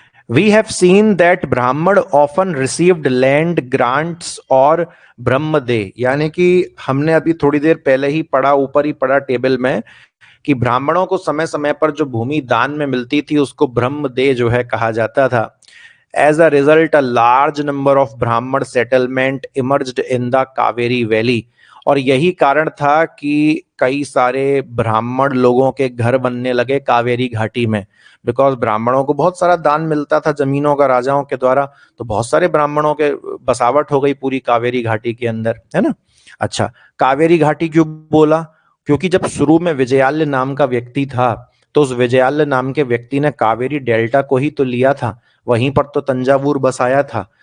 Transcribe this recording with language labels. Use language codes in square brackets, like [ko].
[en] We have seen that Brahman often received land grants और ब्रह्मदेह। [hi] यानी कि हमने अभी थोड़ी देर पहले ही पढ़ा, ऊपर ही पढ़ा टेबल में, कि ब्राह्मणों को समय समय पर जो भूमि दान में मिलती थी उसको ब्रह्मदेह जो है कहा जाता था। [en] As a result, a large number of Brahman settlement emerged in the Kaveri valley. [hi] और यही कारण था कि कई सारे ब्राह्मण लोगों के घर बनने लगे कावेरी घाटी में, बिकॉज ब्राह्मणों को बहुत सारा दान मिलता था जमीनों का राजाओं के द्वारा, तो बहुत सारे ब्राह्मणों के बसावट हो गई पूरी कावेरी घाटी के अंदर, है ना। अच्छा, कावेरी घाटी क्यों बोला? क्योंकि जब शुरू में विजयालय नाम का व्यक्ति था, तो उस विजयालय नाम के व्यक्ति ने कावेरी डेल्टा को ही तो लिया था, वहीं पर तो तंजावुर बसाया था।